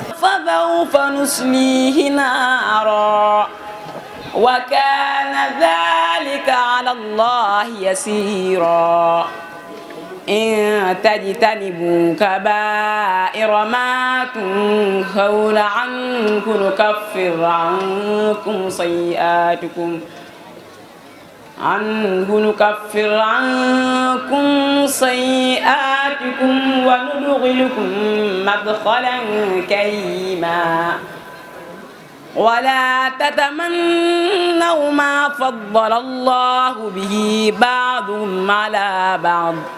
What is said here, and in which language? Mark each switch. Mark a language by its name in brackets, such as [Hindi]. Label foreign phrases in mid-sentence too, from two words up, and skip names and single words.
[Arabic] فسوف نصليه نارا وكان ذلك على الله يسيرا إن تجتنبوا كبائر ما تنهون عنه نكفر عنكم سيئاتكم نكفر عنكم سيئاتكم وندخلكم مدخلا كريما ولا تتمنوا ما فضل الله به بعضهم على بعض